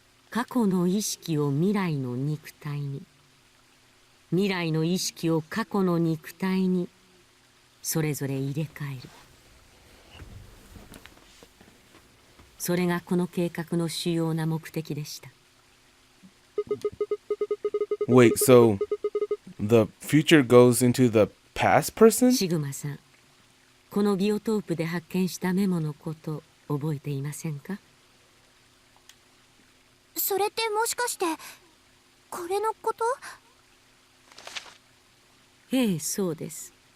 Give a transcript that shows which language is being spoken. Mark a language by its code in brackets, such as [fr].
[ja] 過去の意識を未来の肉体に、未来の意識を過去の肉体にそれぞれ入れ替える。それがこの計画の主要な目的でした。 [en] Wait, so the future goes into the past person? [ja] シグマさん、このビオトープで発見したメモのこと覚えていませんか？それってもしかしてこれのこと？ええ、そうです。